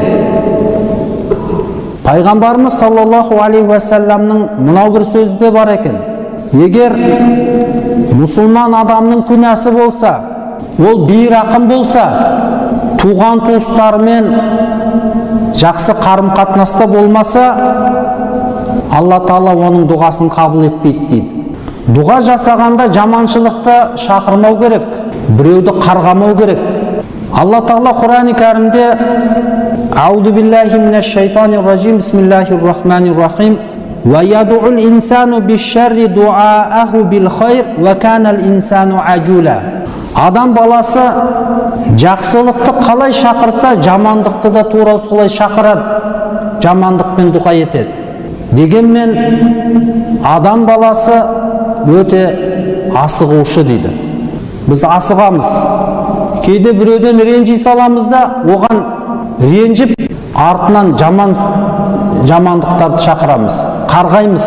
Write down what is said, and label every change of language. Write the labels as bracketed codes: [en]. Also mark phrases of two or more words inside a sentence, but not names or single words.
[kk] Пайғамбарымыз саллаллаху алейхи вассаламның мынау бір сөзі де бар екен: егер мұсылман адамның күнәсі болса, ол бейрақым болса, туған туыстарымен жақсы қарым қатынаста болмаса, Алла Тағала оның дұғасын қабыл етпейді дейді. Дұға жасағанда жаманшылықты шақырмау керек, біреуді қарғамау керек. Алла Тағала Құран-ы Кәрімде [ar] أعوذ بالله من الشيطان الرجيم، بسم الله الرحمن الرحيم. ويدع الإنسان بالشر دعاءه بالخير وكان الإنسان عجولا. [kk] Адам баласы жақсылықты қалай шақырса, жамандықты да тура солай шақырады, жамандықпен дұға етеді. Дегенмен адам баласы өте асығушы дейді. Біз асығамыз. Кейде біреуден ренжи саламыз да, оған ренжіп, артынан жамандықтарды шақырамыз, қарғаймыз.